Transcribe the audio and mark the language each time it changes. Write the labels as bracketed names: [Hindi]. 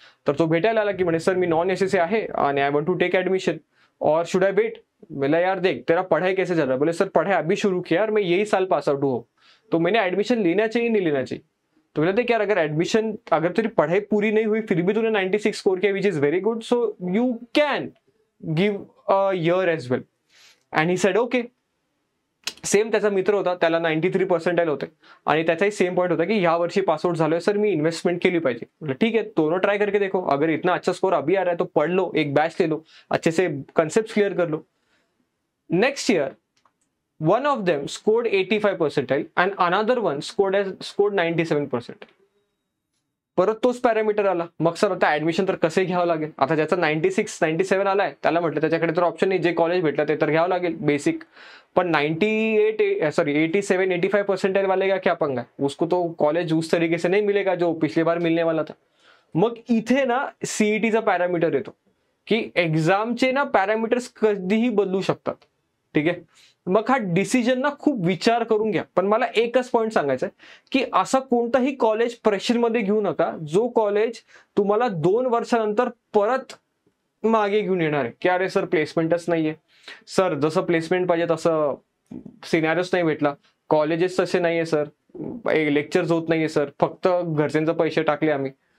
[Marathi] तर तो भेटायला आला की म्हणे सर मी नॉन एसएससी आहे आणि [English] I want to take admission और should I wait. [Hindi] बोला यार देख तेरा पढ़ाई कैसे चल रहा है. बोले सर पढ़ाई अभी शुरू किया और मैं यही साल पास आउट हूँ, तो मैंने एडमिशन लेना चाहिए नहीं लेना चाहिए. तो बोला देख यार अगर तेरी पढ़ाई पूरी नहीं हुई फिर भी तूने 96 स्कोर किया [English] Which is very good, so you can give a year as well. And he said okay. [Marathi] Same त्याचा मित्र होता, त्याला 93 पर्सेंटाइल होते आणि त्याचाही सेम पॉइंट होता की ह्या वर्षी पासआउट झालोय सर मी इन्वेस्टमेंट केली पाहिजे. [Hindi] मतलब ठीक है दोनों ट्राई करके देखो, अगर इतना अच्छा स्कोर अभी आ रहा है तो पढ़ लो, एक बैच ले लो, अच्छे से कंसेप्ट क्लियर कर लो. [English] Next year one of them scored 85 percentile and another one scored 97 percentile. [Marathi] परत तोच पॅरामीटर आला. मग सर आता ऍडमिशन तर कसे घ्यावं लागेल. आता ज्याचा 96-97 आलाय त्याला म्हटलं त्याच्याकडे तर ऑप्शन नाही, जे कॉलेज भेटलं ते तर घ्यावं लागेल बेसिक. [Hindi] पण 87-85 परसेंटाइल वाले का क्या पंगा है, उसको तो कॉलेज उस तरीके से नहीं मिलेगा जो पिछली बार मिलने वाला था. [Marathi] मग इथे ना सीईटीचा पॅरामीटर येतो की एक्झामचे ना पॅरामीटर्स कधीही बदलू शकतात. ठीक आहे, मग हा डिसिजन ना खूप विचार करून घ्या. पण मला एकच पॉईंट सांगायचा आहे की असा कोणताही कॉलेज प्रेशरमध्ये घेऊ नका जो कॉलेज तुम्हाला 2 वर्षानंतर परत मागे घेऊन येणार आहे की अरे सर प्लेसमेंटच नाहीये, सर जसं प्लेसमेंट पाहिजे तसं सिनारियोच नाही भेटला, कॉलेजेस तसे नाहीये सर, लेक्चर्स होत नाहीये सर, फक्त घरच्यांचे पैसे टाकले आम्ही.